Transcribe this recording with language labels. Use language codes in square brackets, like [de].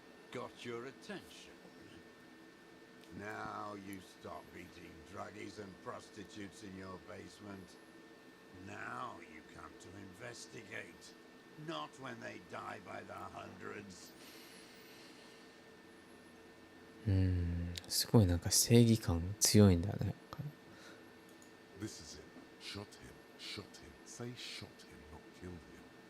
[en] Got your attention. Now you stop beating druggies and prostitutes in your basement. Now you come to investigate, not when they die by the hundreds. [ja] すごいなんか正義感強いんだね。 [en] This is it. Shot him. Shot him. Say shot him, not killed him.